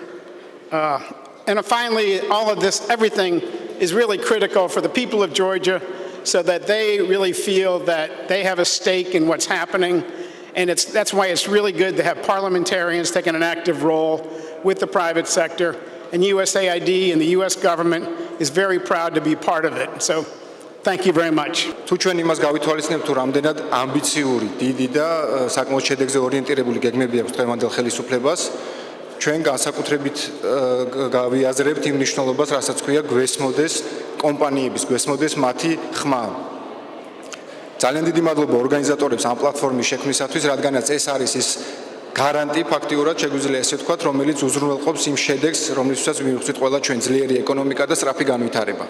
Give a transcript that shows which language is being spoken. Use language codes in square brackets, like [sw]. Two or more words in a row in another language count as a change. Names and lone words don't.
[en] And finally, all of this, everything is really critical for the people of Georgia so that they really feel that they have a stake in what's happening. And that's why it's really good to have parliamentarians taking an active role with the private sector. And USAID and the US government is very proud to be part of it. So thank you very much. [ka] თუ ჩვენ იმას გავითვალისწინებთ, თუ რამდენად ამბიციური, დიდი და საკმაოდ შედეგზე ორიენტირებული გეგმები აქვს დღევანდელ ხელისუფლებას, ჩვენ განსაკუთრებით გავიაზრებთ იმ მნიშვნელობას, რასაც ქვია გვესმოდეს კომპანიების, გვესმოდეს მათი ხმა. ძალიან დიდი მადლობა ორგანიზატორებს ამ პლატფორმის შექმნისათვის, რადგანაც ეს არის ის გარანტი ფაქტიურად შეგვიძლია ესე ვთქვათ, რომელიც უზრუნველყოფს იმ შედეგს, რომლისთვისაც მივხვდით ყველა ჩვენ ძლიერი ეკონომიკა და სწრაფი განვითარება.